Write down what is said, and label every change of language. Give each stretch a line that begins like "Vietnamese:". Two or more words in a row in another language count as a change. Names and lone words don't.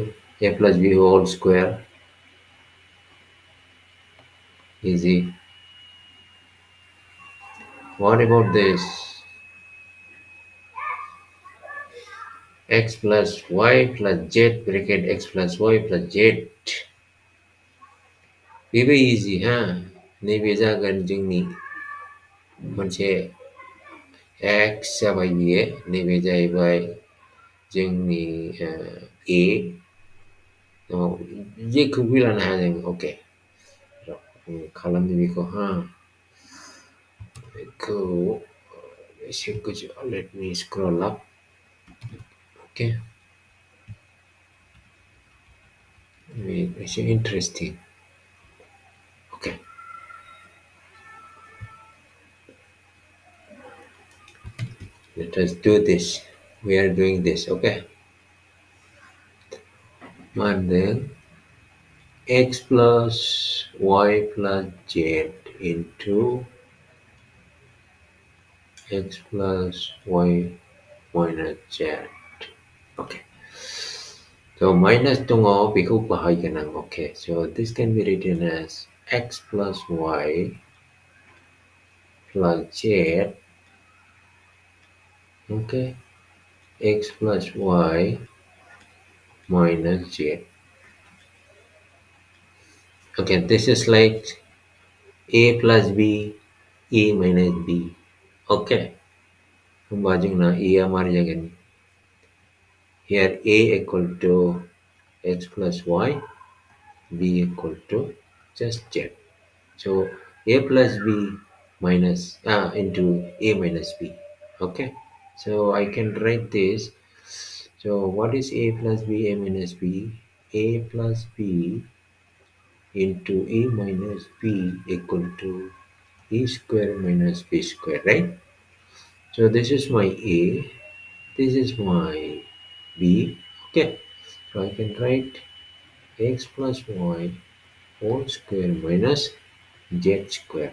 English: A plus b whole square. Easy. What about this? X plus y plus z bracket x plus y plus z. Very easy,
Bodo: ha? Naive जागोन जोंनि मोनसे x जाबाय बियो नैबे जाहैबाय जोंनि a जेखौबो लानो हाया जों अके खालामनो बेखौ हा बेखौ एसे गोजौ
English: let me scroll up okay एसे interesting okay let us do this we are doing this okay and then x plus y plus z into x plus y minus z okay so minus
Bodo: dong beखौ बाहायगोन आं
English: okay so this can be written as x plus y plus z okay x plus y minus z okay this is like a plus b a minus b okay
Bodo: होमबा जोंना a आ मारै जागोन
English: here a equal to x plus y b equal to just z so a plus b minus into a minus b okay so I can write this so what is a plus b a minus b a plus b into a minus b equal to a square minus b square right so this is my a this is my b okay so I can write x plus y whole square minus z square.